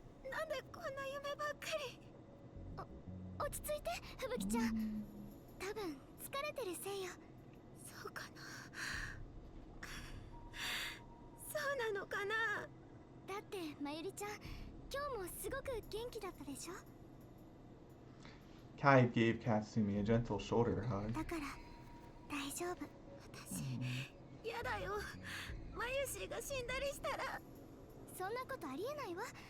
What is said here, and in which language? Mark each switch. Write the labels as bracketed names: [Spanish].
[Japanese] なんでこんな夢ばっかり。落ち着いて、ふぶきちゃん。多分疲れてるせいよ。そうかな。たのかな。だってまゆりちゃん今日もすごく元気だったでしょ。 [English] Kai gave Katsumi a gentle shoulder hug. [Japanese] だから大丈夫。私やだよ、まゆしが死んだりしたら。そんなことありえないわ。